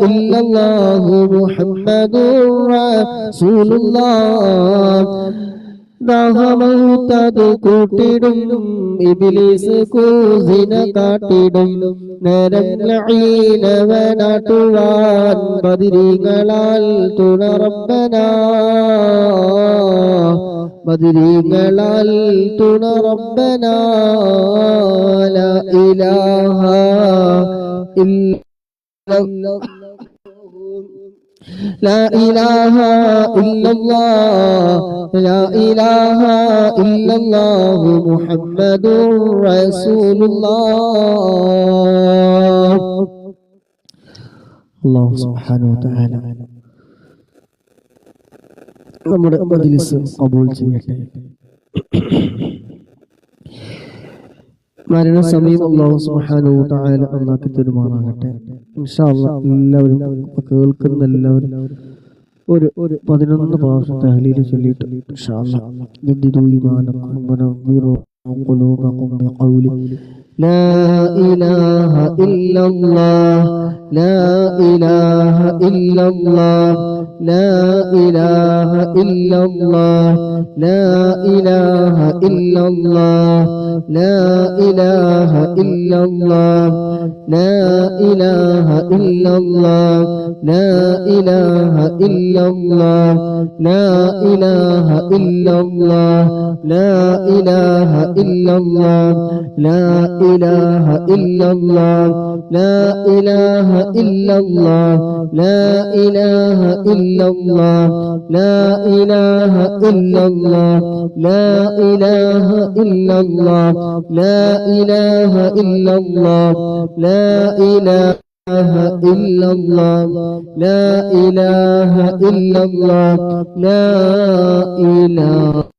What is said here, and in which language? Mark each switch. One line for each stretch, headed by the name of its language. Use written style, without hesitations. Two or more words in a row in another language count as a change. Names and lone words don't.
Arabic: إلا الله محمد رسول الله
Malayalam: ദാഹമൗത്തത് കൂട്ടിടും ഇബ്ലീസ് കൂസിന കാട്ടിടും നേരം ലഈനവനാട്ടുവാൻ ബദരീങ്ങളാൽ തുണ റബ്ബനാ ബദരീങ്ങളാൽ തുണ റബ്ബനാ
Arabic: لا إله ഇല്ലല്ലാഹ് لا إله إلا الله لا إله إلا الله محمد رسول الله الله سبحانه وتعالى
Malayalam: നമ്മുടെ മജ്‌ലിസ് ഖബൂൽ ചെയ്യട്ടെ. മരണസമയം
Arabic: الله سبحانه و تعالى
Malayalam: അല്ലാഹു തരുമാറാകട്ടെ.
Arabic: إن شاء الله
Malayalam: എല്ലാവരും കേൾക്കുന്ന എല്ലാവരും ഒരു 11 പ്രാവശ്യം തഹ്ലീൽ ചൊല്ലിയിട്ട്
Arabic: إن شاء الله جددوا إيمانكم ونوروا قلوبكم بقول لا إله إلا الله لا إله إلا الله لا إله إلا الله لا إله إلا الله لا إله إلا الله لا إله إلا الله لا إله إلا الله لا إله إلا الله لا إله إلا الله لا إله إلا الله لا إله إلا الله لا إله إلا الله لا إله إلا الله لا إله إلا الله لا إله إلا الله لا إله إلا الله لا إله إلا الله لا إله